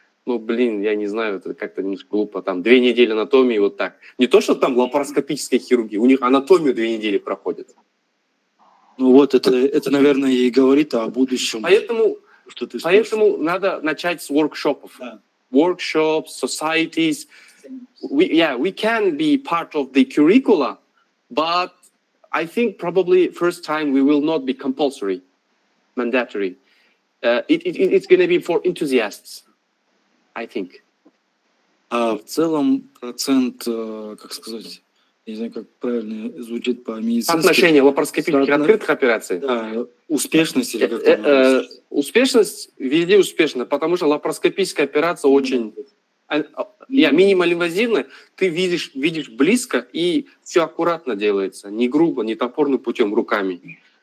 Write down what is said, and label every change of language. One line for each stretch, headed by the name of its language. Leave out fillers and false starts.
Russian: Ну, я не знаю, это как-то немножко глупо. Там 2 недели анатомии, вот так. Не то, что там лапароскопическая хирургия, у них анатомию 2 недели проходит. Ну вот, это, наверное, и говорит о будущем. Поэтому надо начать с воркшопов. Да.
English: Workshops, societies. we can be part of the curricula, but I think probably first time we will not be compulsory, mandatory. It's going to be for enthusiasts, I think.
Russian: А в целом процент, как сказать, не знаю, как правильно звучит по-медицински. Отношение лапароскопических открытых операций. Да, успешность или как-то... Успешность везде успешна, потому что лапароскопическая операция очень... минимально-инвазивная, ты видишь близко, и все аккуратно делается, не грубо, не топорным путем, руками.